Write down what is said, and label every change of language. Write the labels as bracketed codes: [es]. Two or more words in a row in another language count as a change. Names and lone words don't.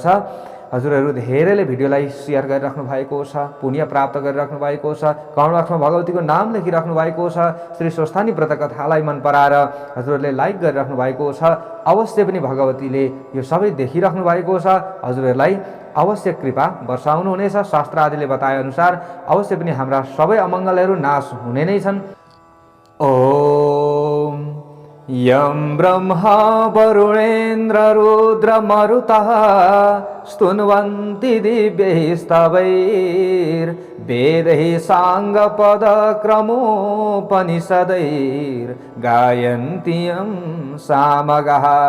[ne] हजुरहरू धेरैले भिडियोलाई सेयर गरिराख्नु भएको छ, पुण्य प्राप्त गरिराख्नु भएको छ, कमेन्ट बक्समा भगवतीको नाम लेखिराख्नु भएको छ। श्री स्वस्थानी व्रतकथालाई मन पराएर हजुरहरूले लाइक गरिराख्नु भएको छ। अवश्य पनि भगवतीले यो सबै देखिराख्नु भएको छ। हजुरहरूलाई अवश्य कृपा वर्षाउनु हुनेछ। शास्त्र आदिले बताए अनुसार अवश्य पनि हाम्रा सबै अमङ्गलहरू नाश हुने नै छन्। [sa] ओम यं ब्रह्मा वरुणेन्द्र रुद्रमरुतः स्तुन्वन्ति दिव्यैस्तवैर्वेदैः साङ्गपदक्रमोपनिषदैर्गायन्ति यं सामगाः।